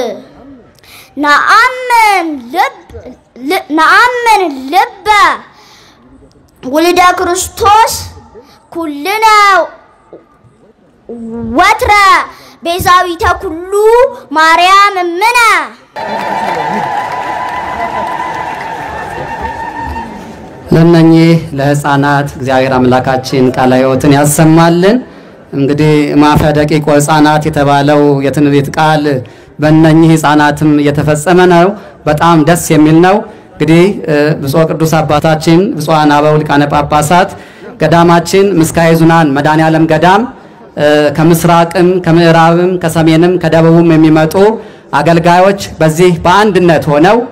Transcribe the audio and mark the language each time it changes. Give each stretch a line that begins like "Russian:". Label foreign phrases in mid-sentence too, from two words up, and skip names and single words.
Geez: ነአምን ልበ ውልደ ክርስቶስ ኩልነ ወትረ ቤዛዊተ ኩሉ ማርያም እምነ
Amharic: ለነኚህ ለህፃናት እግዚአብሔር አምላካችን ቃለ ሕይወትን ያሰማልን። እንግዲህ
Geez: ማፈ ደቂቆ ህፃናት
Amharic: የተባለው የትንቢት ቃል በእነኚህ ህፃናትም እየተፈጸመ ነው። በጣም ደስ የሚል ነው። እንግዲህ ብፁዕ ቅዱስ አባታችን ብፁዓን አበው ሊቃነ ጳጳሳት ገዳማችን ምስካየ ኅዙናን መድኃኔዓለም ገዳም ከምስራቅም ከምዕራብም ከሰሜንም ከደቡብም የሚመጡ አገልጋዮች በዚህ በአንድነት ሆነው